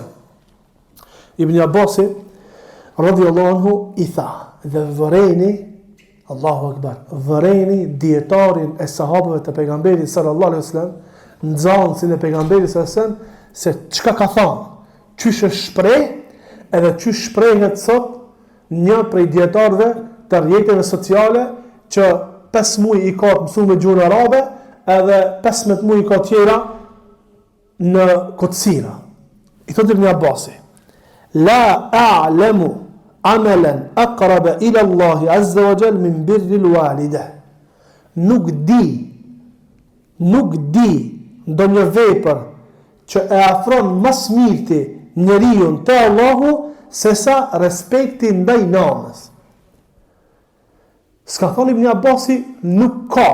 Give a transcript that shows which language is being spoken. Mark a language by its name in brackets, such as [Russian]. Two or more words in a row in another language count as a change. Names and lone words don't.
[Albanian] Ibn Abbasi, [Arabic] رضي الله عنه, [Albanian] i tha, dhe vëreni, Allahu Akbar, vëreni dietarin e sahabëve të pejgamberit [Arabic] صلى الله عليه وسلم, [Albanian] nxënësin e pejgamberit [Arabic] صلى الله عليه وسلم, [Albanian] se çka ka thonë, çysh është shpreh, edhe çysh shprehet sot një prej dietarëve të rrjeteve sociale që 5 muaj i ka mësuar me gjuhën arabe, edhe 15 muaj i ka tjera në kocira. I thotë Ibn Abbasi, [Arabic] لا أعلم عملا أقرب إلى الله عز وجل من بر الوالدة. [Albanian] Nuk di ndonjë vepër që e afron më së miri njeriu te Allahu se sa respekti ndaj nanës. S'ka thonë Ibn Abbasi nuk ka.